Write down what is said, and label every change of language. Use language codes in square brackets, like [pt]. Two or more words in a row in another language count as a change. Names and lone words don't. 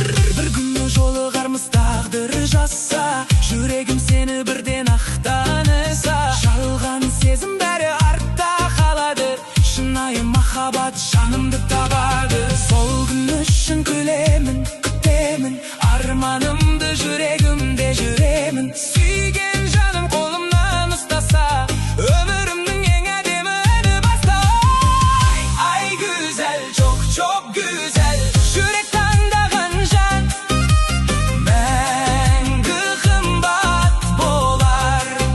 [kk] Бір күні жолығармыз, тағдыр жазса, жүрегім сені бірден ақтаныса, жалған сезім бәрі артта қалады, шынайы махаббат жанымды табады. Сол күн үшін күлемін, күтемін, арманымды жүрегімде жүремін. Сүйген жаным қолымнан ұстаса, өмірімнің ең әдемі әні баста. Ай, ай, [tr] güzel, çok, çok güzel, [kk] жүрек таңдаған жан мәңгі қымбат болар.